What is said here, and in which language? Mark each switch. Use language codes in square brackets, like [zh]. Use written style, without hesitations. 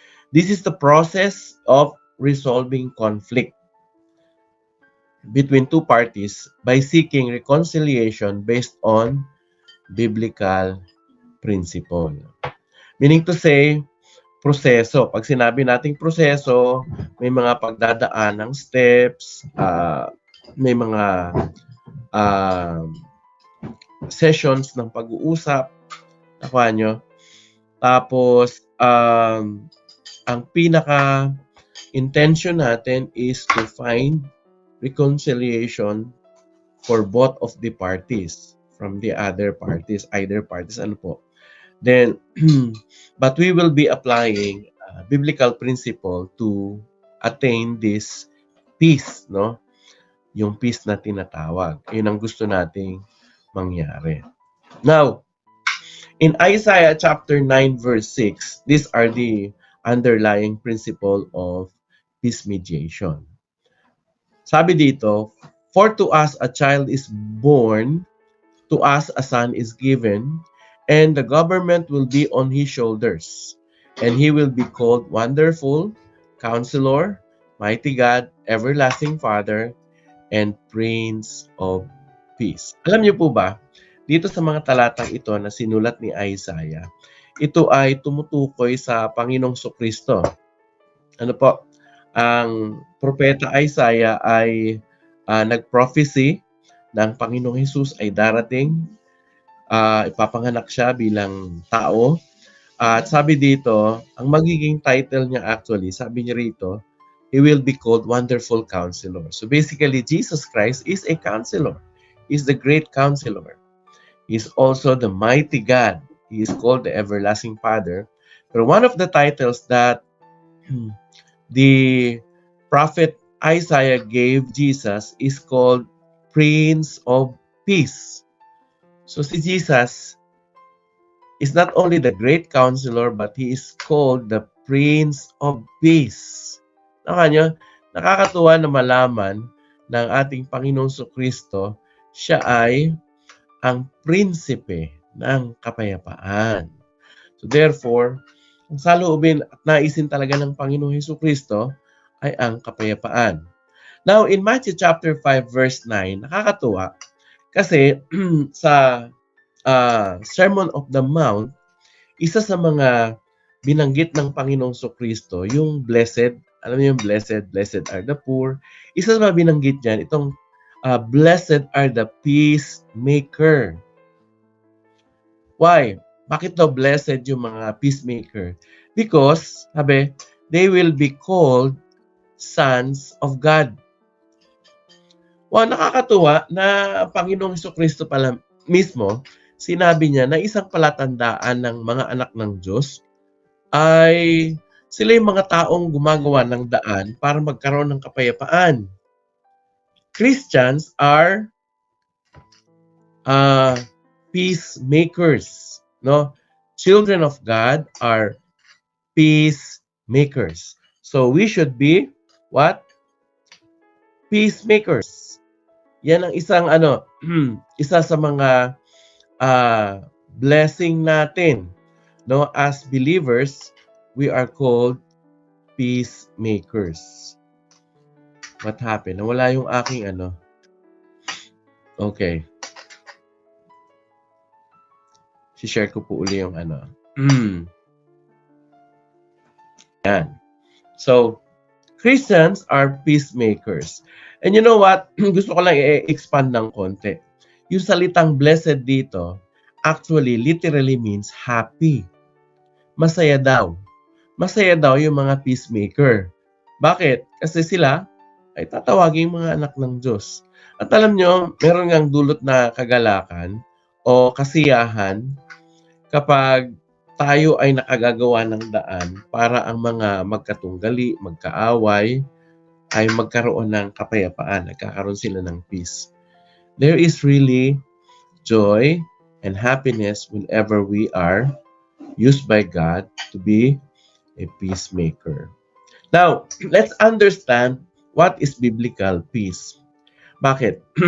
[en] This is the process of resolving conflict between two parties by seeking reconciliation based on biblical principle. Meaning to say, proseso. [tl] Pag sinabi nating proseso, may mga pagdadaan ng steps, may mga sessions ng pag-uusap. Nakuha nyo? Tapos, ang pinaka-intention natin is [en] to find reconciliation for both of the parties from the other parties, either parties, [tl] ano po. [en] Then, but we will be applying biblical principle to attain this peace, no? [tl] Yung peace na tinatawag. Yun ang gusto nating mangyari. [en] Now, in Isaiah chapter 9 verse 6, these are the underlying principle of peace mediation. [tl] Sabi dito, [en] for to us a child is born, to us a son is given, and the government will be on his shoulders. And he will be called Wonderful, Counselor, Mighty God, Everlasting Father, and Prince of Peace. [tl] Alam niyo po ba, dito sa mga talatang ito na sinulat ni Isaiah, ito ay tumutukoy sa Panginoong Kristo. Ano po? Ang propeta Isaiah ay nag-prophecy ng Panginoong Hesus ay darating, ipapanganak siya bilang tao. At sabi dito, ang magiging title niya actually, sabi niya rito, [en] he will be called Wonderful Counselor. So basically, Jesus Christ is a counselor. He's the great counselor. He's also the mighty God. He is called the Everlasting Father. But one of the titles that the prophet Isaiah gave Jesus is called Prince of Peace. So si Jesus is not only the great counselor, but he is called the Prince of Peace. [tl] Nakakatuwa na malaman ng ating Panginoong Kristo, siya ay ang prinsipe ng kapayapaan. So therefore, ang saloobin at naisin talaga ng Panginoong Kristo ay ang kapayapaan. Now, in Matthew chapter 5 verse 9, nakakatuwa kasi sa Sermon of the Mount, isa sa mga binanggit ng Panginoong Kristo, yung blessed, alam niyo yung [en] blessed are the poor. [tl] Isa sa mga binanggit dyan, itong [en] blessed are the peacemaker. [tl] Why? Bakit daw blessed yung mga peacemaker? [en] Because, sabi, they will be called sons of God. [tl] Wow, nakakatuwa na Panginoong Kristo pala mismo, sinabi niya na isang palatandaan ng mga anak ng Diyos ay sila yung mga taong gumagawa ng daan para magkaroon ng kapayapaan. [en] Christians are peacemakers, no? Children of God are peacemakers. So we should be what? Peacemakers. [tl] Yan ang isang isa sa mga blessing natin, no? [en] As believers, we are called peacemakers. What happened? [tl] Nawala yung aking Okay. Si-share ko po uli yung Yan. [en] So, Christians are peacemakers. And you know what? [tl] Gusto ko lang i-expand ng konti. Yung salitang blessed dito, actually, literally means happy. Masaya daw. Masaya daw yung mga peacemaker. Bakit? Kasi sila ay tatawagin mga anak ng Diyos. At alam nyo, meron ngang dulot na kagalakan o kasiyahan kapag tayo ay nakagagawa ng daan para ang mga magkatunggali, magkaaway, ay magkaroon ng kapayapaan, nagkakaroon sila ng peace. [en] There is really joy and happiness whenever we are used by God to be a peacemaker. Now, let's understand what is biblical peace. Bakit?